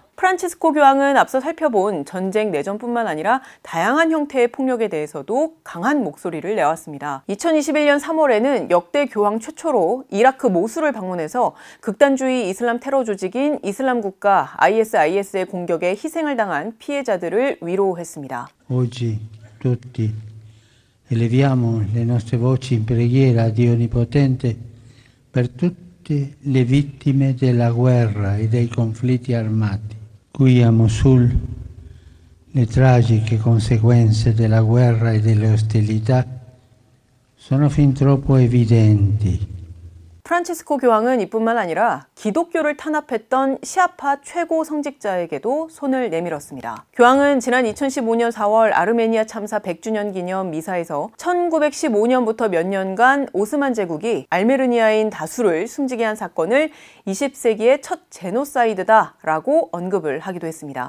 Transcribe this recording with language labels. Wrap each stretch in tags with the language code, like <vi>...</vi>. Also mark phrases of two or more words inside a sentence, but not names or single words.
<ko>프란치스코 교황은 앞서 살펴본 전쟁, 내전뿐만 아니라 다양한 형태의 폭력에 대해서도 강한 목소리를 내왔습니다. 2021년 3월에는 역대 교황 최초로 이라크 모술을 방문해서 극단주의 이슬람 테러 조직인 이슬람 국가 ISIS의 공격에 희생을 당한 피해자들을 위로했습니다.</ko> <it>Oggi tutti eleviamo le nostre voci in preghiera a Dio Onnipotente per tutte le vittime della guerra e dei conflitti armati. Cuiamo sul le tragiche conseguenze della guerra e delle ostilità sono fin troppo evidenti.</it> <ko>프란치스코 교황은 이뿐만 아니라 기독교를 탄압했던 시아파 최고 성직자에게도 손을 내밀었습니다. 교황은 지난 2015년 4월 아르메니아 참사 100주년 기념 미사에서 1915년부터 몇 년간 오스만 제국이 알메르니아인 다수를 숨지게 한 사건을 20세기의 첫 제노사이드다라고 언급을 하기도 했습니다.</ko>